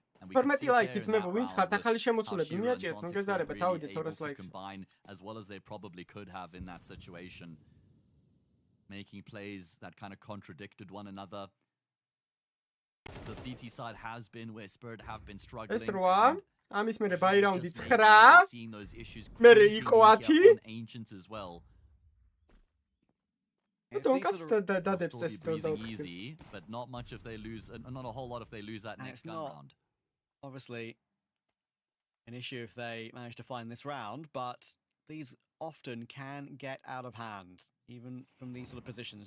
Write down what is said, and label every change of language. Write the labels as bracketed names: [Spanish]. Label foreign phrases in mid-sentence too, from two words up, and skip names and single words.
[English] And we can see to combine as well as they probably could have in that situation, making plays that kind of contradicted one another. the CT side has been where Spirit have been struggling. [Georgian] ეს 8 ამის მერე [English] buy round Just 9 maybe seeing those issues [Georgian] მერე [English] creeping [Georgian] იყო [English] in 10 here on Ancient as well. [Georgian] დონკაც [English] They'll [Georgian] დადებს [English] still be [Georgian] წესით [English] breathing 24 easy, but not much if they lose, not a whole lot if they lose that And next it's gun not- round. Obviously, an issue if they manage to find this round, but these often can get out of hand, even from these sort of positions.